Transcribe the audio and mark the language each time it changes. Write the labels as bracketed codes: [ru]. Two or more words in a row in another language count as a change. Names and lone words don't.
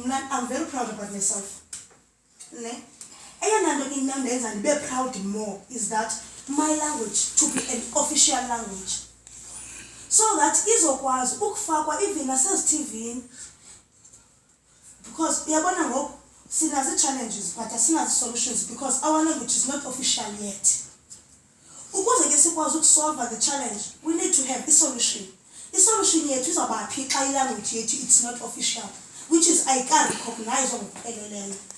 [en] I'm very proud about myself. [xh] Ne? Eyona nto indenza ndibe [en] proud more is that my language to be an official language. So that [xh] izokwazi ukufakwa [en] even nasezTVini, because [xh] uyabona ngoku sinazi [en] challenges but asinazi solutions because our language is not official yet. [xh] Ukuze ke sikwazi ukusolve [en] the challenge, we need to have a solution. [xh] I-solution yethu izawuba phi xa ilanguage yethu [en] it's not official, which is I can't recognize ngokupheleleyo.